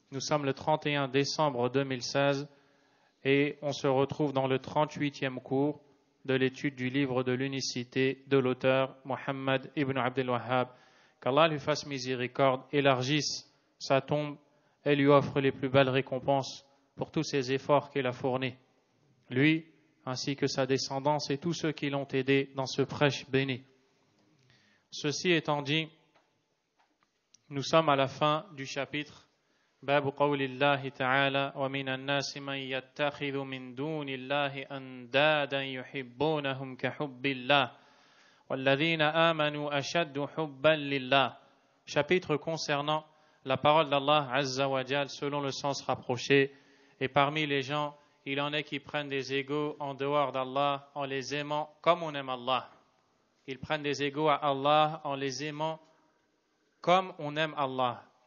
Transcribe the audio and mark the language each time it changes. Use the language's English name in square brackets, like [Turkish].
[French] Nous sommes le 31 décembre 2016 et on se retrouve dans le 38e cours de l'étude du livre de l'unicité de l'auteur Mohammed ibn Abdel Wahhab. Qu'Allah lui fasse miséricorde, élargisse sa tombe et lui offre les plus belles récompenses pour tous ses efforts qu'il a fournis. Lui, ainsi que sa descendance et tous ceux qui l'ont aidé dans ce prêche béni. Ceci étant dit, nous sommes à la fin du chapitre [Arabic] باب قول الله تعالى ومن الناس من يتخذ من دون الله أندادا يحبونهم كحب الله والذين آمنوا أشد حبا لله. [French] Chapitre concernant la parole d'Allah Azza wa Jal selon le sens rapproché. Et parmi les gens, il en est qui prennent des égaux en dehors d'Allah en les aimant comme on aime Allah. Ils prennent des égaux à Allah en les aimant comme on aime Allah.